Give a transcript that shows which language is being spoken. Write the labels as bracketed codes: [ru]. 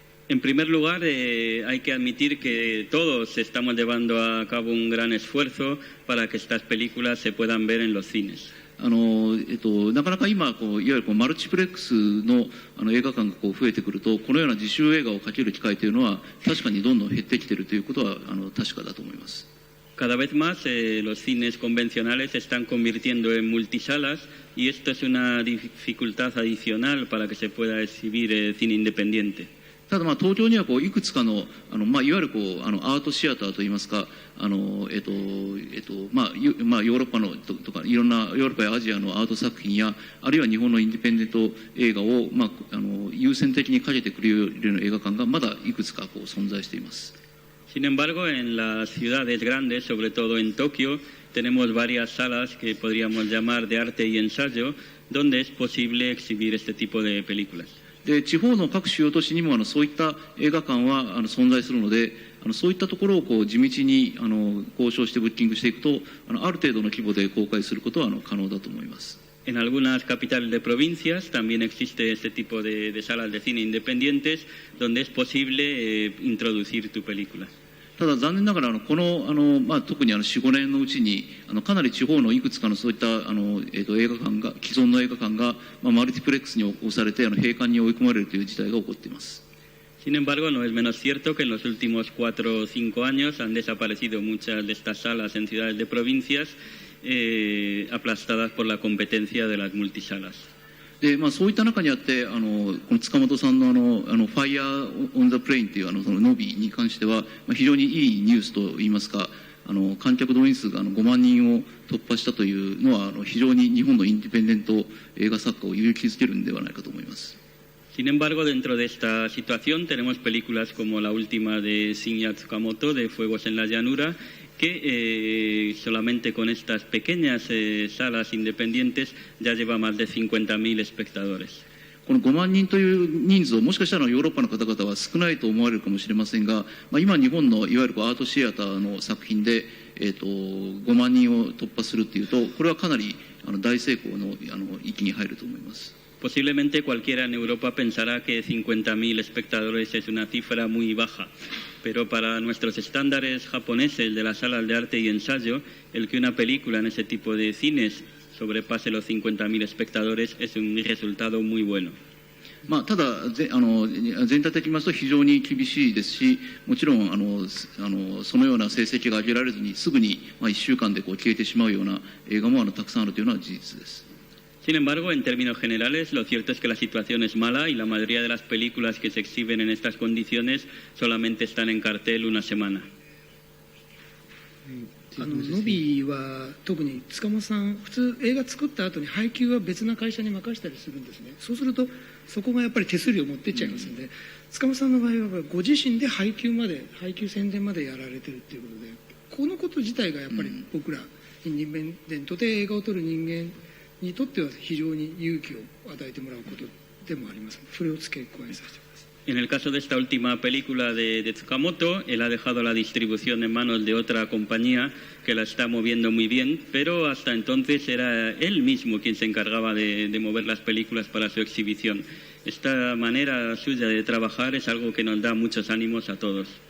[es] En primer lugar, hay que admitir que todos estamos llevando a cabo un gran esfuerzo para que estas películas se puedan ver en los cines. [ja] なかなか今いわゆるマルチプレックスの映画館が増えてくると、このような自主映画をかける機会というのは確かにどんどん減ってきているということは確かだと思います。 [es] Cada vez más los cines convencionales se están convirtiendo en multisalas y esto es una dificultad adicional para que se pueda exhibir cine independiente. [ja] ただ東京にはいくつかのいわゆるアートシアターといいますかヨーロッパのとかいろんなヨーロッパやアジアのアート作品やあるいは日本のインディペンデント映画を優先的にかけてくれるような映画館がまだいくつか存在しています。 [es] Sin embargo, en las ciudades grandes, sobre todo en Tokio, tenemos varias salas que podríamos llamar de arte y ensayo, donde es posible exhibir este tipo de películas. [ja] で地方の各主要都市にもそういった映画館は存在するので、そういったところを地道に交渉してブッキングしていくとある程度の規模で公開することは可能だと思います。 [es] En algunas capitales de provincias también existe este tipo de salas de cine independientes donde es posible introducir tu película. [ja] ただ残念ながら特に4、5年のうちにかなり地方のいくつかのそういった映画館が既存の映画館がマルティプレックスに押されて閉館に追い込まれるという事態が起こっています。 [es] Sin embargo, no es menos cierto que en los últimos 4 o 5 años han desaparecido muchas de estas salas en ciudades de provincias aplastadas por la competencia de las multisalas. [ja] でそういった中にあってこの塚本さんのFire on the Plane というそのノビに関しては非常にいいニュースといいますか観客動員数が5万人を突破したというのは非常に日本のインディペンデント映画作家を勇気づけるのではないかと思います。 [es] Sin embargo, dentro de esta situación tenemos películas como la última de Shinya Tsukamoto, de Fuegos en la Llanura, que solamente con estas pequeñas salas independientes ya lleva más de 50.000 espectadores. [ja] この5万人という人数をもしかしたらヨーロッパの方々は少ないと思われるかもしれませんが、今日本のいわゆるアートシアターの作品で、5万人を突破するというとこれはかなり大成功の域に入ると思います。 [es] Posiblemente cualquiera en Europa pensará que 50.000 espectadores es una cifra muy baja, pero para nuestros estándares japoneses de las salas de arte y ensayo, el que una película en ese tipo de cines sobrepase los 50.000 espectadores es un resultado muy bueno. [ja] ただ全体的に言いますと非常に厳しいですし、もちろんそのような成績が上げられずにすぐに1週間で消えてしまうような映画もたくさんあるというのは事実です。 [es] Sin embargo, en términos generales, lo cierto es que la situación es mala y la mayoría de las películas que se exhiben en estas condiciones solamente están en cartel una semana. [ja] ノビーは特に塚本さん普通映画作った後に配給は別な会社に任せたりするんですね。そうするとそこがやっぱり手数料を持ってっちゃいますので、塚本さんの場合はご自身で配給宣伝までやられてるっていうことで、このこと自体がやっぱり僕らインディペンデントで映画を撮る人間にとっては非常に勇気を与えてもらうことでもありますので、それを付け加えさせてください。 [es] En el caso de esta última película de Tsukamoto, él ha dejado la distribución en manos de otra compañía que la está moviendo muy bien, pero hasta entonces era él mismo quien se encargaba de mover las películas para su exhibición. Esta manera suya de trabajar es algo que nos da muchos ánimos a todos.